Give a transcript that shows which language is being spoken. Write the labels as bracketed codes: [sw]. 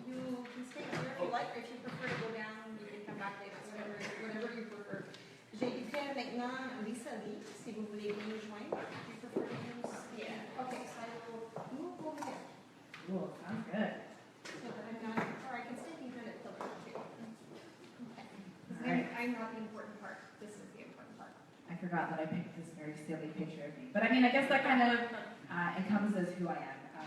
[en] You can stay here if you like, or if you prefer to go down, you can come back later, whatever you prefer. [fr] J'inviterai maintenant Lisa Lee, si vous voulez bien nous joindre. [en] Do you prefer to use? Yeah. Okay, so I will move over here. Cool, sounds good. So that I'm not, or I can stay behind a pillar too. Okay. All right. I'm not the important part. This is the important part. I forgot that I picked this very silly picture of me. But I mean, I guess that kind of encompasses who I am.